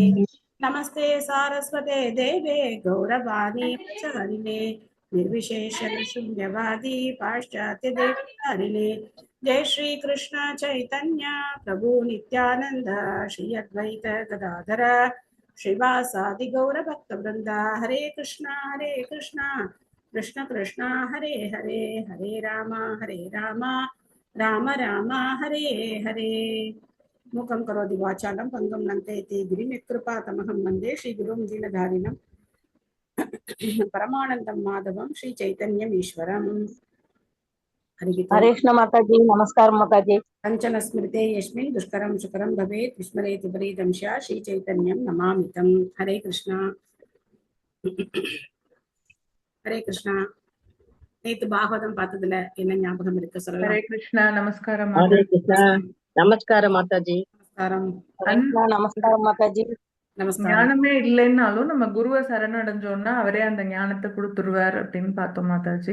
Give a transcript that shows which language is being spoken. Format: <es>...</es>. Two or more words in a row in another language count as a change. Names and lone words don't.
<sa>नमस्ते सारस्वते देवे गौरवाणी प्रचारिणे निर्विशेष शून्यवादी पाश्चात्य देवतारिणे। जय श्री कृष्ण चैतन्य प्रभु नित्यानंद श्री अद्वैत गदाधर श्रीवासादि गौर भक्त वृंदा। हरे कृष्णा कृष्ण कृष्ण हरे हरे हरे राम राम राम हरे हरे। मूकं करोति वाचालं पंगुं लङ्घयति गिरिं यत्कृपातमहं वन्दे श्रीगुरुं दीनधारिणं परमानन्दं माधवं श्रीचैतन्यमीश्वरम्।</sa> <hi>हरे कृष्ण माताजी। नमस्कार माताजी।</hi> <sa>कंचन स्मृते यस्मिन् दुष्करं सुकरं भवेत् विस्मरेत् विपरीतं स्यात् श्रीचैतन्यं नमामितं। हरे कृष्णा हरे कृष्णा।</sa> <ta>நேத்து பாகவதம் பார்த்ததுல என்ன ஞாபகம் இருக்கு சொல்லலாம்? ஹரே கிருஷ்ணா. நமஸ்காரம் ஹரே மாதாஜி. கிருஷ்ணா. நமஸ்காரம் மாதாஜி. நமஸ்காரம். நமஸ்காரம் மாதாஜி. நமஸ்காரம். ஞானமே இல்லைன்னாலும் நம்ம குருவை சரணடைஞ்சோம்னா அவரே அந்த ஞானத்தை கொடுத்துருவார் அப்படின்னு பார்த்தோம் மாதாஜி.</ta>